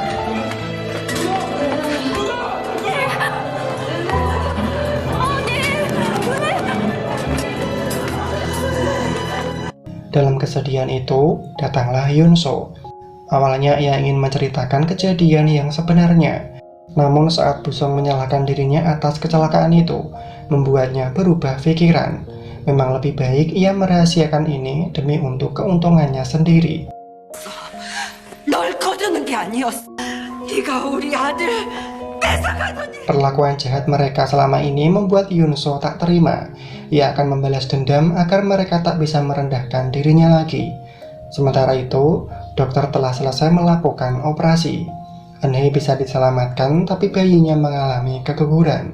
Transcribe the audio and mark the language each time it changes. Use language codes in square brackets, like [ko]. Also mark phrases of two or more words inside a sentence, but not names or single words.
[id] Dalam kesedihan itu, datanglah Yoon So. Awalnya ia ingin menceritakan kejadian yang sebenarnya. Namun saat Bu Song menyalahkan dirinya atas kecelakaan itu, membuatnya berubah pikiran. Memang lebih baik ia merahasiakan ini demi untuk keuntungannya sendiri. [ko] 널 거두는 게 아니었어. 네가 우리 아들 뺏어가더니. [id] Perlakuan jahat mereka selama ini membuat Yoon So tak terima. Ia akan membalas dendam agar mereka tak bisa merendahkan dirinya lagi. Sementara itu, dokter telah selesai melakukan operasi. Eun Hee bisa diselamatkan, tapi bayinya mengalami keguguran.